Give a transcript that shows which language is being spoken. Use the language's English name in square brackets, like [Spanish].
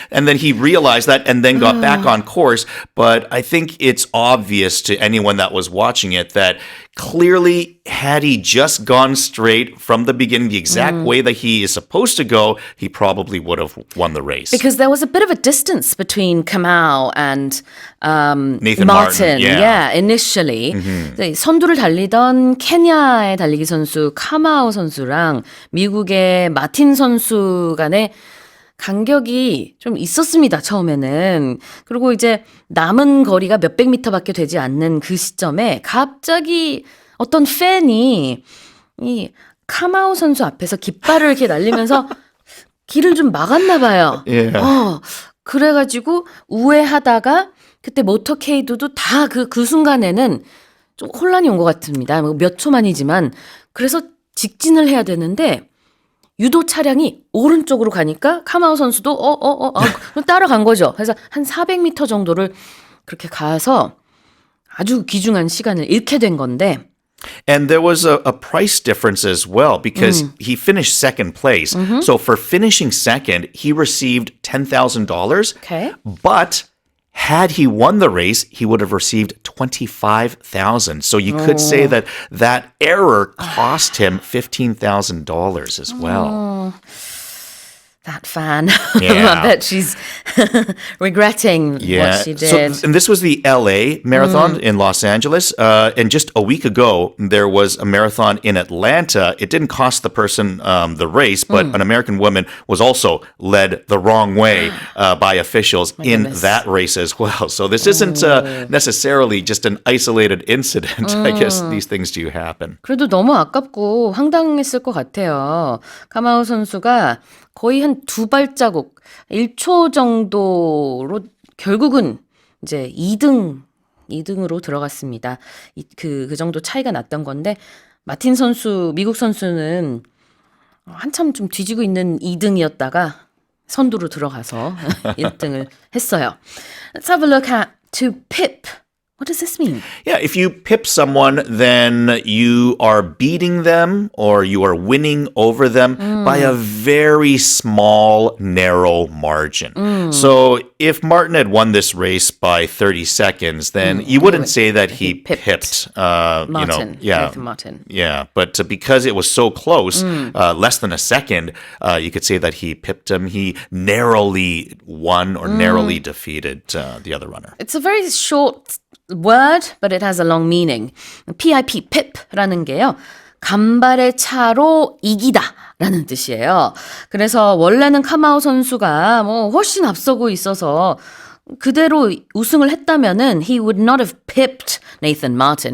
[English] And then he realized that and then got back on course. But I think it's obvious to anyone that was watching it that clearly had he just gone straight from the beginning, the exact way that he is supposed to go, he probably would have won the race. Because there was a bit of a distance between Kamau and Nathan Martin, yeah. initially. [Korean] 선두를 달리던 케냐의 달리기 선수 카마우 선수랑 미국의 마틴 선수 간의 간격이 좀 있었습니다, 처음에는. 그리고 이제 남은 거리가 몇백 미터밖에 되지 않는 그 시점에 갑자기 어떤 팬이 이 카마우 선수 앞에서 깃발을 이렇게 날리면서 길을 좀 막았나 봐요. [English] Yeah. [Korean] 그래가지고 우회하다가 그때 모터케이드도 다 그 순간에는 좀 혼란이 온 것 같습니다. 몇 초만이지만. 그래서 직진을 해야 되는데 유도 차량이 오른쪽으로 가니까 카마우 선수도 따라간 거죠. 그래서 한 400m 정도를 그렇게 가서 아주 귀중한 시간을 잃게 된 건데 [English] And there was a price difference as well because he finished second place. So for finishing second, he received $10,000. Okay. But had he won the race, he would have received $25,000. So you could say that error cost him $15,000 as well. That fan. Yeah. I bet she's regretting what she did. So, and this was the LA marathon in Los Angeles. And just a week ago, there was a marathon in Atlanta. It didn't cost the person the race, but an American woman was also led the wrong way by officials in that race as well. So this isn't necessarily just an isolated incident. I guess these things do happen. [Korean] 그래도 너무 아깝고 황당했을 것 같아요. 카마우 선수가 거의 한 2발자국, 1초 정도로 결국은 이제 2등으로 들어갔습니다. 그 정도 차이가 났던 건데, 마틴 선수, 미국 선수는 한참 좀 뒤지고 있는 2등이었다가 선두로 들어가서 1등을 했어요. [English] Let's have a look at to pip. What does this mean? Yeah, if you pip someone, then you are beating them or you are winning over them by a very small, narrow margin. So if Martin had won this race by 30 seconds, then you wouldn't say that he pipped Martin, Nathan Martin. Yeah, but because it was so close, less than a second, you could say that he pipped him. He narrowly won or narrowly defeated the other runner. It's a very short word, but it has a long meaning. [Korean] PIP, pip라는 게요. 간발의 차로 이기다 라는 뜻이에요. 그래서 원래는 카마우 선수가 훨씬 앞서고 있어서 그대로 우승을 했다면은 he would not have pipped Nathan Martin.